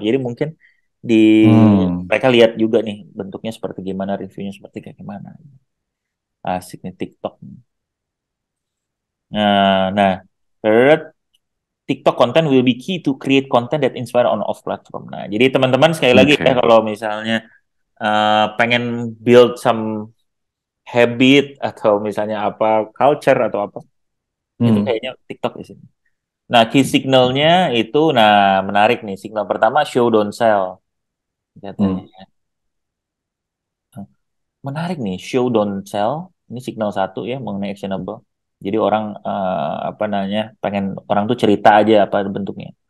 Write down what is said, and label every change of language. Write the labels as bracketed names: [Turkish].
[Indonesian] Jadi mungkin di Hmm. mereka lihat juga nih bentuknya seperti gimana, reviewnya seperti kayak gimana. Asik nih TikTok. [English] Nah, third, TikTok content will be key to create content that inspire on off platform. [Indonesian] Nah, jadi teman-teman sekali lagi ya Oke. kalau misalnya pengen [English] build some habit [Indonesian] atau misalnya apa culture atau apa, itu Hmm. kayaknya TikTok di sini. Nah, key signalnya itu, nah menarik nih. Signal pertama [English] show don't sell Hmm. [Indonesian] katanya. Menarik nih, [English] show don't sell. [Indonesian] Ini signal satu ya mengenai actionable. Jadi orang apa namanya pengen orang tuh cerita aja apa bentuknya